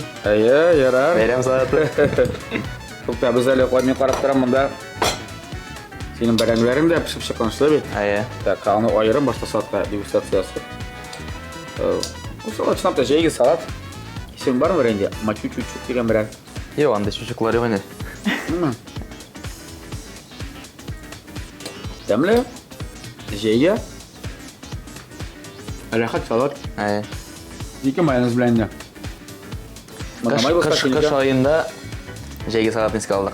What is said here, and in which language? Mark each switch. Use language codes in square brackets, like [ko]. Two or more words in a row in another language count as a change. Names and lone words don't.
[tt] Әйе, ярар. бәйрәм салаты. Тукта, без әле каймен карап торам монда. Синең бәрәңгеләрең дә пешеп чыккан шулай бит. Әйе. Так, аны айырым башта салатка дегустациясы. Бу салат чынлап та җәйге салат. Исең бармы инде? Мачу-чу-чу дигән берәр. Юк, анда чучуклар юк инде. Тәмле. Җәйге. Рәхәт салат. Әйе. Ике майонез белән дә. Кыш айында җәйге салат искә алдык.